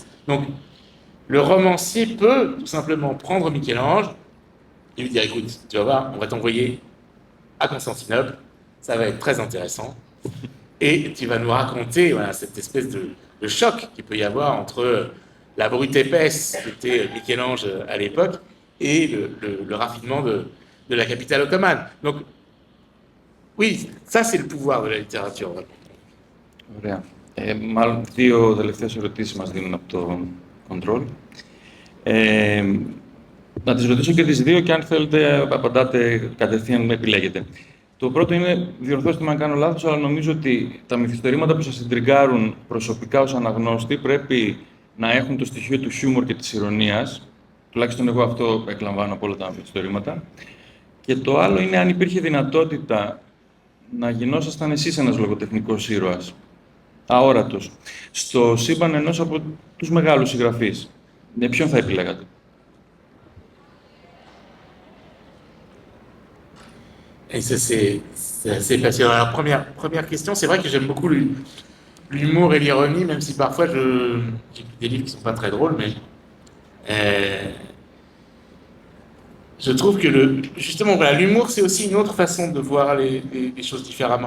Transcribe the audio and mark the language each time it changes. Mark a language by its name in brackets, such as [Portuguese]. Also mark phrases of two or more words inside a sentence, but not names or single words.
[French] Donc, le romancier peut tout simplement prendre Michel-Ange et lui dire, écoute, tu vas voir, on va t'envoyer à Constantinople, ça va être très intéressant, et tu vas nous raconter voilà, cette espèce de choc qu'il peut y avoir entre la brute épaisse qui était Michel-Ange à l'époque et le raffinement de la capitale ottomane. Donc, oui, ça c'est le pouvoir de la littérature. [Greek] Ωραία. Μάλλον δύο τελευταίες ερωτήσεις μας δίνουν από το control. Να τις ρωτήσω και τις δύο και αν θέλετε απαντάτε κατευθείαν με επιλέγετε. Το πρώτο είναι, διορθώστε με αν κάνω λάθος, αλλά νομίζω ότι τα μυθιστορήματα που σας εντριγκάρουν προσωπικά ως αναγνώστη πρέπει να έχουν το στοιχείο του χιούμορ και της ηρωνίας. Τουλάχιστον εγώ αυτό εκλαμβάνω από όλα τα μυθιστορήματα. Και το άλλο είναι αν υπήρχε δυνατότητα να γινόσασταν εσείς ένας λογοτεχνικός ήρωας, αόρατος, στο σύμπαν ενός από τους μεγάλους συγγραφείς. Με ποιον θα επιλέγατε? [French] Et ça, c'est assez passionnant. Alors, première question, c'est vrai que j'aime beaucoup l'humour et l'ironie, même si parfois j'ai des livres qui ne sont pas très drôles, mais je trouve que justement, voilà, l'humour, c'est aussi une autre façon de voir les choses différemment.